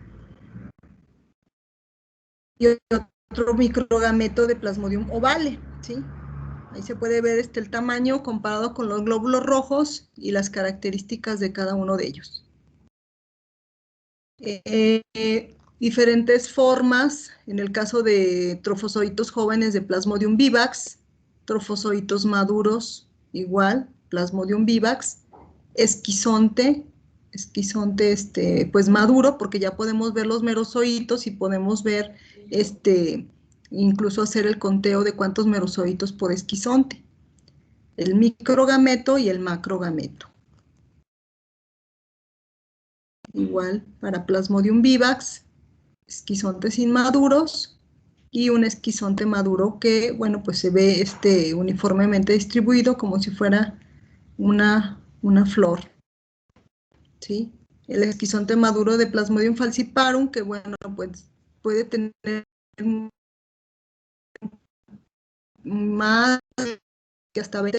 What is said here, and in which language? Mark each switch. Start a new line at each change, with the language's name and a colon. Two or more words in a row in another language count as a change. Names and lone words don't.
Spanish: Y otro microgameto de Plasmodium ovale, ¿sí? Ahí se puede ver el tamaño comparado con los glóbulos rojos y las características de cada uno de ellos. Diferentes formas, en el caso de trofozoitos jóvenes de Plasmodium vivax, trofozoitos maduros, igual, Plasmodium vivax, esquizonte, pues maduro, porque ya podemos ver los merozoitos y podemos ver, incluso hacer el conteo de cuántos merozoitos por esquizonte. El microgameto y el macrogameto. igual para Plasmodium vivax, esquizontes inmaduros y un esquizonte maduro que, bueno, pues se ve uniformemente distribuido como si fuera una flor, ¿sí? El esquizonte maduro de Plasmodium falciparum, que, bueno, pues puede tener más que hasta 20.